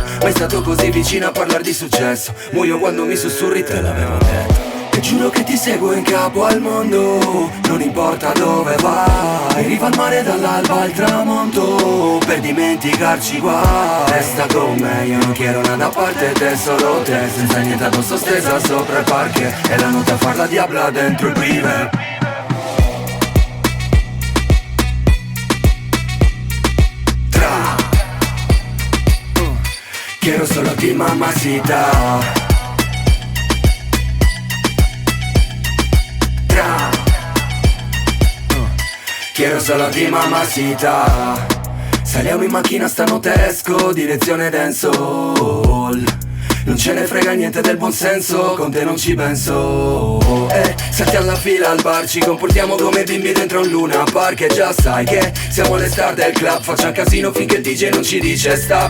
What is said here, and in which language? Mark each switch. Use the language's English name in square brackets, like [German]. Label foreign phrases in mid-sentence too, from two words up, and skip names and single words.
[Italian] Mai stato così vicino a parlare di successo, muoio quando mi sussurri, te l'avevo detto. E giuro che ti seguo in capo al mondo, non importa dove vai. Riva al mare dall'alba al tramonto, per dimenticarci qua. Resta con me, io non [Spanish] quiero nada [Italian] a parte te, solo te. Senza niente addosso, stesa sopra il parquet. E la notte a far la diabla dentro il privé. [Spanish] Tra quiero solo ti, mamacita. Quiero solo ti, mamacita. [Italian] Saliamo in macchina stanotte, esco, direzione dancehall. Non ce ne frega niente del buon senso, con te non ci penso. Saltiamo la fila al bar, ci comportiamo come bimbi dentro un Luna Park. E già sai che siamo le star del club, facciamo casino finché il DJ non ci dice stop.